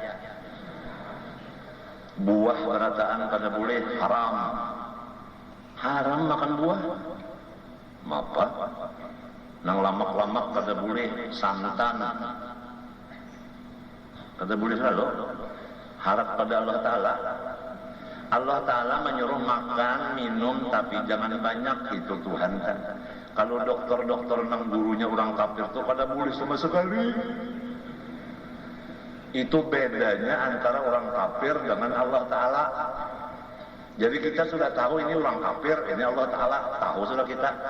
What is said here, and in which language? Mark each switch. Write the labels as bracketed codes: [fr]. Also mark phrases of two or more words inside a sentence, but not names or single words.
[bjn] Buah berataan kada boleh, haram. Haram makan buah. Mapa? Nang lamak-lamak kada boleh, santan. Kada boleh lalu. Harap pada Allah Ta'ala. Allah Ta'ala menyuruh makan, minum, tapi jangan banyak, itu Tuhan kan. Kalau dokter-dokter nang gurunya orang kafir tuh pada boleh sama sekali. Itu bedanya antara orang kafir dengan Allah Ta'ala. Jadi kita sudah tahu ini orang kafir, ini Allah Ta'ala, tahu sudah kita.